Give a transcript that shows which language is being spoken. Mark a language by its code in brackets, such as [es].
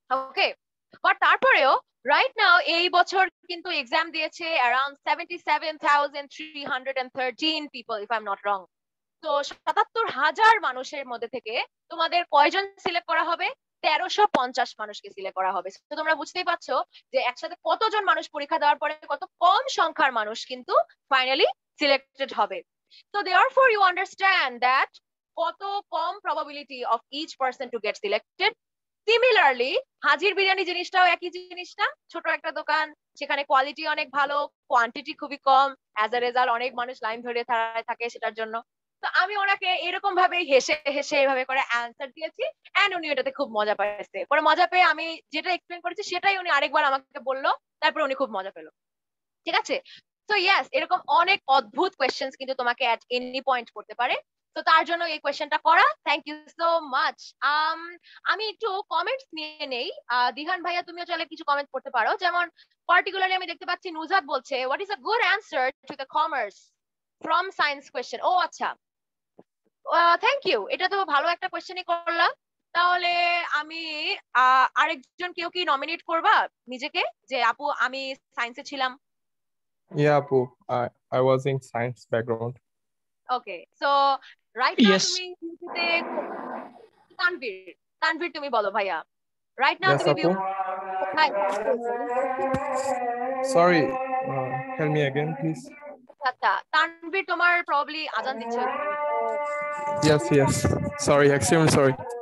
[en] okay, but [bn] তারপরেও [en] right now [bn] এই বছর কিন্তু এক্সাম দিয়েছে [en] Around 77,313 people if I am not wrong. [bn] তো 77,000 মানুষের মধ্যে থেকে তোমাদের কয়জন সিলেক্ট করা হবে? 1350 মানুষকে সিলেক্ট করা হবে। তো তোমরা বুঝতেই পারছো যে একসাথে কতজন মানুষ পরীক্ষা দেওয়ার পরে কত কম সংখ্যার মানুষ কিন্তু ফাইনালি সিলেক্টেড হবে। [en] So therefore you understand that [bn] কত কম [en] probability of each person to get selected. [bn] Similarly হাজির বিরিয়ানি জিনিসটাও একই জিনিস না, ছোট একটা দোকান, সেখানে কোয়ালিটি অনেক ভালো, কোয়ান্টিটি খুবই কম, অ্যাজ এ রেজাল্ট অনেক মানুষ লাইন ধরে থাকে সেটার জন্য। তো আমি ওনাকে এরকম ভাবে হেসে হেসে এভাবে করে অ্যান্সার দিয়েছি, এন্ড উনি এটাতে খুব মজা পাইছে। পরে মজা পেয়ে আমি যেটা এক্সপ্লেন করেছি সেটাই উনি আরেকবার আমাকে বললো, তারপর উনি খুব মজা পেলো, ঠিক আছে? সো ইয়েস, এরকম অনেক অদ্ভুত কোয়েশ্চেন্স কিন্তু তোমাকে এট এনি পয়েন্ট করতে পারে। তো তার জন্য এই কোয়েশ্চেনটা করা। [en] Thank you so much. [bn] আমি একটু কমেন্টস নিয়ে নেই। দিহান ভাইয়া তুমিও চাইলে কিছু কমেন্ট করতে পারো, যেমন পার্টিকুলারলি আমি দেখতে পাচ্ছি নুজাত বলছে [en] What is a good answer to the commerce from science question. [bn] ও আচ্ছা, [en] thank you, [bn] এটা তো ভালো একটা কোয়েশ্চেনই করলাম। তাহলে আমি আরেকজন কেউ কি নমিনেট করবা নিজেকে যে আপু আমি সায়েন্সে ছিলাম? [en] Yeah, Apu, I was in science background. Okay, so right now [bn] তুমি ইউপিতে তানভীর তুমি বলো ভাইয়া, [en] right now Yes, [bn] তুমি Apu. [en] Hi. Sorry, tell me again, please. [bn] আচ্ছা, তানভীর তোমার প্রবাবলি আজান দিচ্ছে। [en] Yes. Sorry, extremely sorry.